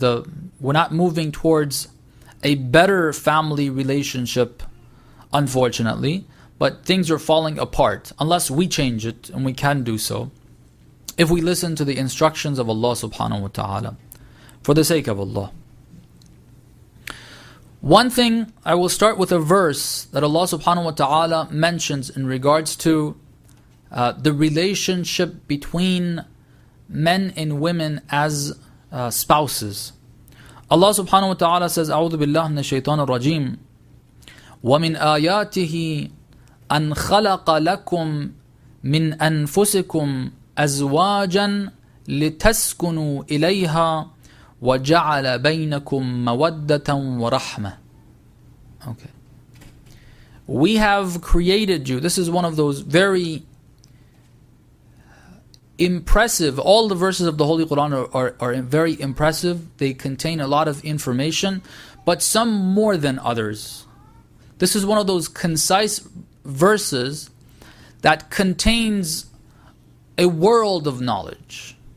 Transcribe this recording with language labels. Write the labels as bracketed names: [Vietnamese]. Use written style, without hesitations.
[English] We're not moving towards a better family relationship, unfortunately, but things are falling apart unless we change it, and we can do so if we listen to the instructions of Allah subhanahu wa ta'ala, for the sake of Allah. One thing, I will start with a verse that Allah subhanahu wa ta'ala mentions in regards to the relationship between men and women as spouses. [Arabic] Allah subhanahu wa ta'ala says, أعوذ بالله من الشيطان الرجيم ومن آياته أن خلق لكم من أنفسكم أزواجا لتسكنوا إليها وجعل بينكم مودة ورحمة. [English] Okay. We have created you. This is one of those very impressive, all the verses of the Holy Quran are very impressive. They contain a lot of information, but some more than others. This is one of those concise verses that contains a world of knowledge.